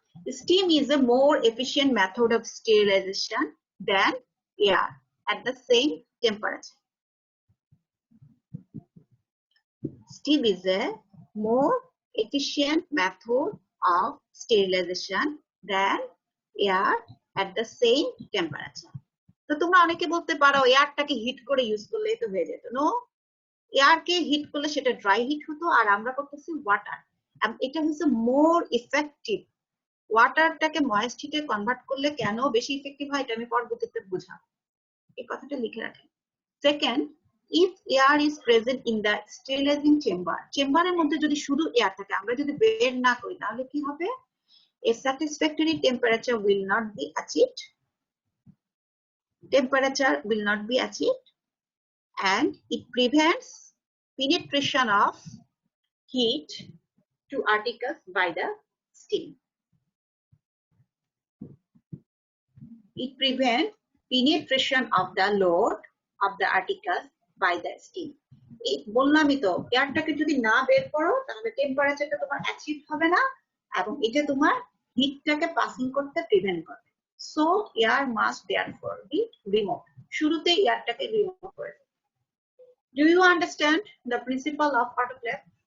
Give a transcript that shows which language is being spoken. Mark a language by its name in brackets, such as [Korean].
[English] Steam is a more efficient method of sterilization than air at the same temperature. Steam is a more efficient method of sterilization than air at the same temperature. [Bangla] তো তোমরা অনেকে বলতে পারো এয়ারটাকে hit করে use করলেই তো হয়ে যেত। নো, এয়ারকে হিট করলে সেটা ড্রাই হিট হতো, আর আমরা করতেছি ওয়াটার। এটা হচ্ছে মোর ইফেক্টিভ। ওয়াটারটাকে ময়েস্ট হিটে কনভার্ট করলে কেন বেশি ইফেক্টিভ হয় এটা আমি পরবর্তীতে বুঝাবো। এই কথাটা লিখে রাখেন। Second, if air is present in the sterilizing chamber, চেম্বারের মধ্যে যদি শুধু এয়ার থাকে, আমরা যদি বের না করি তাহলে কি হবে? [English] A satisfactory temperature will not be achieved. Temperature will not be achieved, and it prevents penetration of heat to articles by the steam. It prevents penetration of the load of the articles by the steam. [Bangla] এই বললামই তো, এয়ারটাকে যদি না বের করো তাহলে টেম্পারেচারটা তোমার অ্যাচিভ হবে না এবং এটা তোমার হিটটাকে পাসিং করতে প্রিভেন্ট করবে। [English] So air must therefore be remove. শুরুতে এয়ারটাকে remove করে দেবে। Do you understand the principle of autoclave?